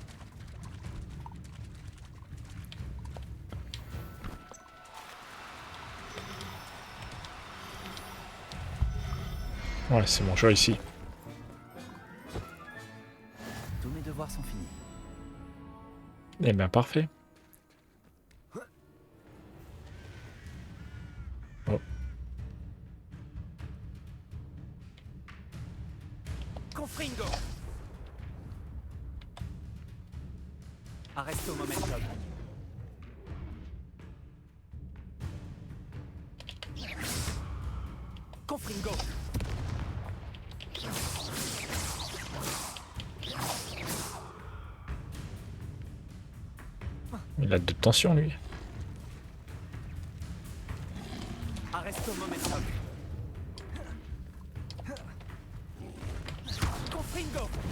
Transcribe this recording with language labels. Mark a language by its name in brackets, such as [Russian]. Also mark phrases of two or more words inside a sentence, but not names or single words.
[French] Ouais, c'est bon, je vois ici. Tous mes devoirs sont finis. Eh ben, parfait. Oh. Confringo. Arresto momentum. Confringo. Il a de tension, lui. Arresto momentum. Confringo.